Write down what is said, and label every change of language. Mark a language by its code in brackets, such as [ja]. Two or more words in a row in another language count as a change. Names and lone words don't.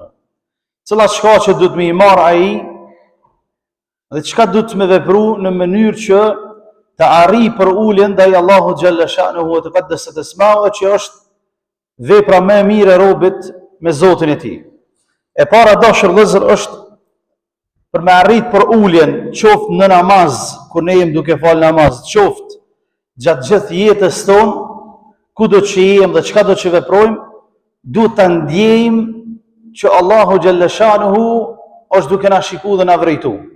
[sq] Cilat shkaqe duhet me i marr ai dhe çka duhet me vepru në mënyrë që të arrijë për uljen ndaj Allahut [ar] جل شأنه وتقدست أسماؤه, [sq] që është vepra më e mirë e robit me Zotin e tij. E para dashur vëllezër është për me arrit për uljen, qoftë në namaz, kur ne jemi duke fal namaz, qoftë gjatë gjithë jetës tonë, kudo që jemi dhe çka do që veprojmë, duhet ta ndjejmë që Allahu [ar] جل شأنه [sq] është duke na shikuar dhe na vërejtu.